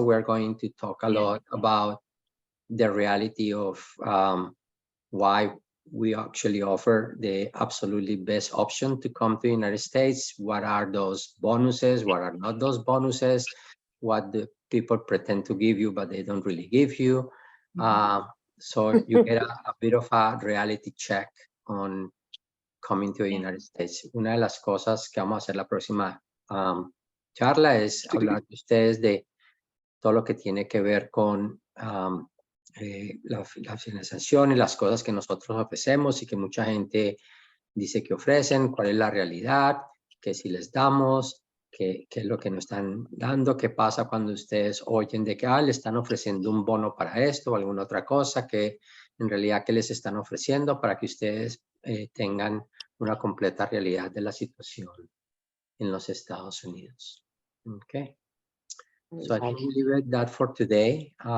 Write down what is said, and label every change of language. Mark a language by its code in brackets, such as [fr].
[en] So we're going to talk a lot about the reality of why we actually offer the absolutely best option to come to the United States. What are those bonuses? What are not those bonuses? What the people pretend to give you, but they don't really give you. So you get a bit of a reality check on coming to the United States. [es] Una de las cosas que vamos a hacer la próxima charla es hablar de ustedes de todo lo que tiene que ver con la financiación y las cosas que nosotros ofrecemos y que mucha gente dice que ofrecen, cuál es la realidad, que si les damos, qué es lo que nos están dando, qué pasa cuando ustedes oyen de que le están ofreciendo un bono para esto o alguna otra cosa, que en realidad que les están ofreciendo para que ustedes tengan una completa realidad de la situación en los Estados Unidos. [en] Okay. So I think we leave it that for today.